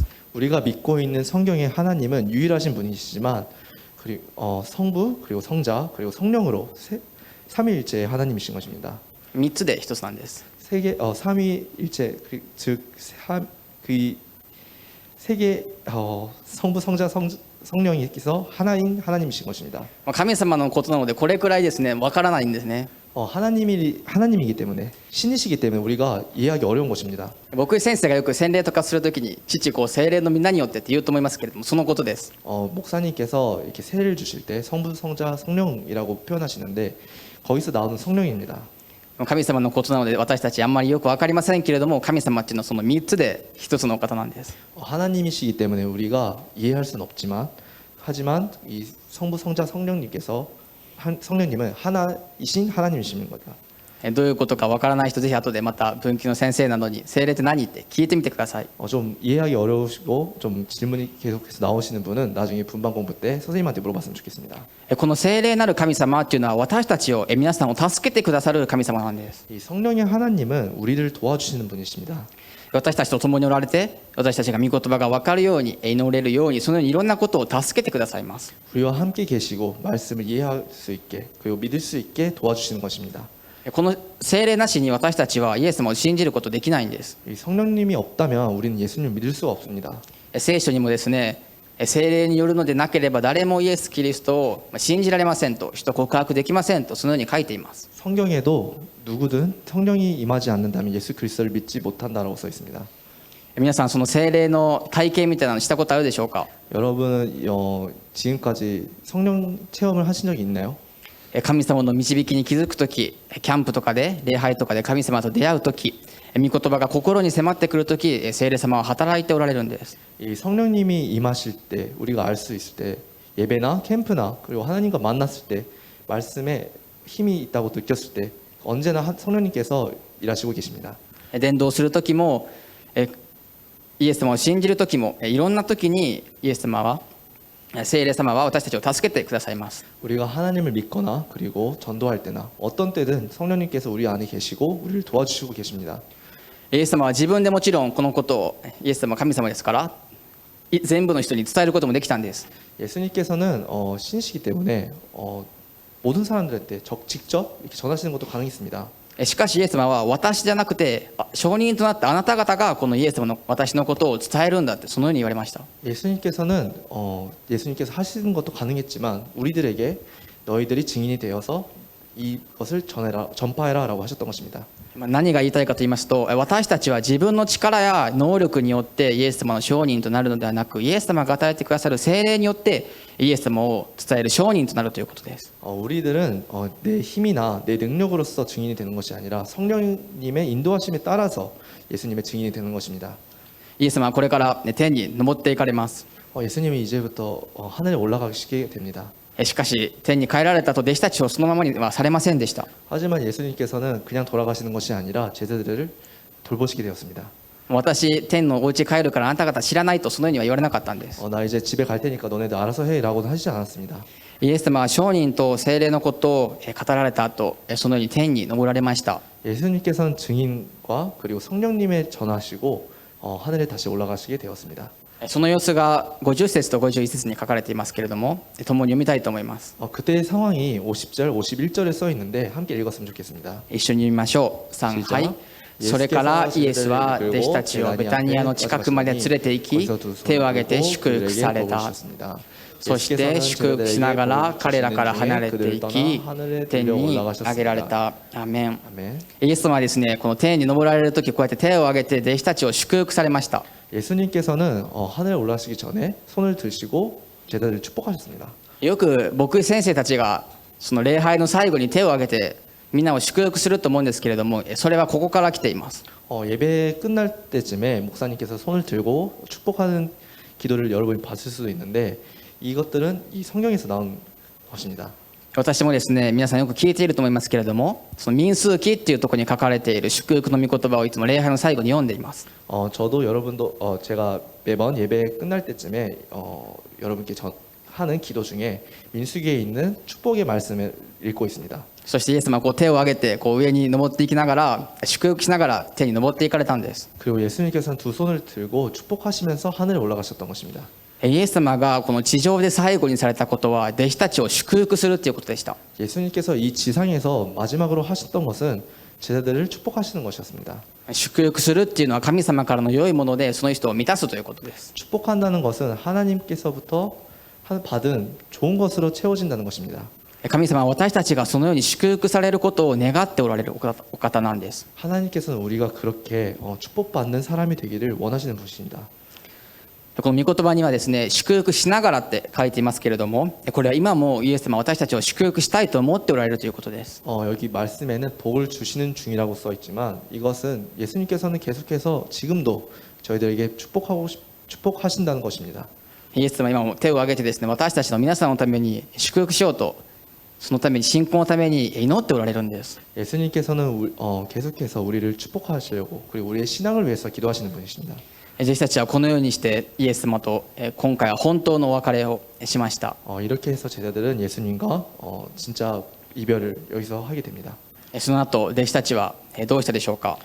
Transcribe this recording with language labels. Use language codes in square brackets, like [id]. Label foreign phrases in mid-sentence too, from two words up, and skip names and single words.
[ko] 우리가 믿고 있는 성경의 하나님은 유일하신 분이시지만, 그리고 성부, 그리고 성자, 그리고 성령으로 삼위일체의 하나님이신 것입니다. [ja] 3 つで1つなんです。 [ko] 삼위일체, 즉 세계 성부, 성자, 성령이께서 하나인 하나님이신 것입니다. [ja] 神様のことなのでこれくらいですね、わからないんですね。 [ko] 하나님이기 때문에, 신이시기 때문에 우리가 이해하기 어려운 것입니다. [ja] 僕先生がよく洗礼とかするときに父子聖霊の皆によってって言うと思いますけれども、そのことです。 [ko] 목사님께서 이렇게 세례를 주실 때 성부, 성자, 성령이라고 표현하시는데 거기서 나오는 성령입니다. [ja] 神様のことなので私たちあんまりよく分かりませんけれども、神様っていうのはその3つで1つのお方なんです。 [ko] 하나님이시기 때문에 우리가 이해할 수는 없지만, 하지만 이 성부, 성자, 성령님은 하나이신 하나님이신 거죠. [ja] どういうことか分からない人、ぜひ後でまた文系の先生などに聖霊って何って聞いてみてください。 [ko] 좀 이해하기 어려우시고 좀 질문이 계속해서 나오시는 분은 나중에 분반 공부 때 선생님한테 물어봤으면 좋겠습니다. [ja] この聖霊なる神様っていうのは私たちを皆さんを助けてくださる神様なんです。 [ko] 이 성령의 하나님은 우리를 도와주시는 분이십니다. [ja] 私たちと共におられて、私たちが御言葉が分かるように、祈れるように、そのようにいろんなことを助けてくださいます。 [ko] 우리와 함께 계시고 말씀을 이해할 수 있게, 그리고 믿을 수 있게 도와주시는 것입니다. [ja] この聖霊なしに私たちはイエス様を信じることできないんです。 [ko] 이 성령님이 없다면 우리는 예수님을 믿을 수가 없습니다. [ja] 聖書にもですね、聖霊によるのでなければ誰もイエス・キリストを信じられませんと、人告白できませんと、そのように書いています。 [ko] 성경에도 누구든 성령이 임하지 않는다면 예수 그리스도를 믿지 못한다라고 써 있습니다. [ja] 皆さんその聖霊の体験みたいなのしたことあるでしょうか。 [ko] 여러분은 지금까지 성령 체험을 하신 적이 있나요? [ja] 神様の導きに気づくとき、キャンプとかで礼拝とかで神様と出会うとき、御言葉が心に迫ってくるとき、聖霊様は働いておられるんです。 [ko] 이 성령님이 임하실 때 우리가 알 수 있을 때, 예배나 캠프나 그리고 하나님과 만났을 때 말씀에 힘이 있다고 느꼈을 때 언제나 성령님께서 일하시고 계십니다. [ja] 伝道するときも、イエス様を信じるときも、いろんなときにイエス様は、聖霊様は私たちを助けてくださいます。 [ko] 우리가 하나님을 믿거나 그리고 전도할 때나 어떤 때든 성령님께서 우리 안에 계시고 우리를 도와주시고 계십니다. [ja] イエス様は自分でもちろんこのことを、이에스様は神様ですから全部の人に伝えることもできたんです。 [ko] 예수님께서는 신이시기 때문에 모든 사람들한테 직접 이렇게 전하시는 것도 가능했습니다. [ja] しかしイエス様は私じゃなくて証人となったあなた方がこのイエス様の私のことを伝えるんだってそのように言われました。 [ko] 예수님께서 하시는 것도 가능했지만 우리들에게 너희들이 증인이 되어서 이것을 전파해라라고 하셨던 것입니다. [ja] 何が言いたいかと言いますと、私たちは自分の力や能力によってイエス様の証人となるのではなく、イエス様が与えてくださる聖霊によってイエス様を伝える証人となるということです。 [ko] 우리들은 내 힘이나 내 능력으로서 증인이 되는 것이 아니라 성령님의 인도하심에 따라서 예수님의 증인이 되는 것입니다. [ja] イエス様はこれから天に昇っていかれます。 [ko] 예수님이 이제부터 하늘에 올라가시게 됩니다. [ja] しかし天に帰られたと弟子たちをそのままにはされませんでした。 [ko] 하지만 예수님께서는 그냥 돌아가시는 것이 아니라 제자들을 돌보시게 되었습니다. [ja] 私天のお家帰るからあなた方知らないとそのようには言われなかったんです。 [ko] 나 이제 집에 갈 테니까 너네들 알아서 해라고는 하시지 않았습니다. [ja] イエス様は証人と聖霊のことを語られた後、そのように天に昇られました。 [ko] 예수님께서는 증인과 그리고 성령님의 전하시고 하늘에 다시 올라가시게 되었습니다. [ja] その様子が50節と51節に書かれていますけれども、共に読みたいと思います。 [ko] 그때의 상황이 50절, 51절에 써 있는데 함께 읽었으면 좋겠습니다. [ja] 一緒に読みましょう。3、はい。それからイエスは弟子たちをベタニアの近くまで連れて行き、手を挙げて祝福された。そして祝福しながら彼らから離れていき、天に上げられた。アメン。イエス様はですね、この天に昇られる時、こうやって手を挙げて弟子たちを祝福されました。 [ko] 예수님께서는 하늘에 올라가시기 전에 손을 드시고 제자들을 축복하셨습니다. [ja] よく牧師先生たちがその礼拝の最後に手を挙げてみんなを祝福すると思うんですけれども、それはここから来ています。 [ko] 예배 끝날 때쯤에 목사님께서 손을 들고 축복하는 기도를 여러분이 봤을 수도 있는데 이것들은 이 성경에서 나온 것입니다. [ja] 私もですね、皆さんよく聞いていると思いますけれども、その民数記っていうところに書かれている祝福の御言葉をいつも礼拝の最後に読んでいます。 [ko] 저도 여러분도 제가 매번 예배 끝날 때쯤에 여러분께 하는 기도 중에 민수기에 있는 축복의 말씀을 읽고 있습니다. [ja] そしてイエス様はこう手を挙げてこう上に登っていきながら祝福しながら天に登っていかれたんです。 [ko] 그리고 예수님께서는 두 손을 들고 축복하시면서 하늘에 올라가셨던 것입니다. [ja] イエス様がこの地上で最後にされたことは弟子たちを祝福するということでした。 [ko] 예수님께서 이 지상에서 마지막으로 하셨던 것은 제자들을 축복하시는 것이었습니다. [ja] 祝福するっていうのは神様からの良いものでその人を満たすということです。 [ko] 축복한다는 것은 하나님께서부터 받은 좋은 것으로 채워진다는 것입니다. [ja] 神様は私たちがそのように祝福されることを願っておられるお方なんです。 [ko] 하나님께서는 우리가 그렇게 축복받는 사람이 되기를 원하시는 분이십니다. [ja] この御言葉にはですね、祝福しながらって書いていますけれども、これは今もイエス様は私たちを祝福したいと思っておられるということです。 [ko] 여기 말씀에는 복을 주시는 중이라고 써 있지만 이것은 예수님께서는 계속해서 지금도 저희들에게 축복하신다는 것입니다. [ja] イエス様は今も手を挙げてですね、私たちの皆さんのために祝福しようと、そのために信仰のために祈っておられるんです。 [ko] 예수님께서는 계속해서 우리를 축복하시려고 그리고 우리의 신앙을 위해서 기도하시는 분이십니다. [ja] 弟子たちはこのようにしてイエス様と今回は本当のお別れをしました。 [ko] 이렇게 해서 제자들은 예수님과 진짜 이별을 여기서 하게 됩니다. [ja] その後弟子たちはどうしたでしょうか。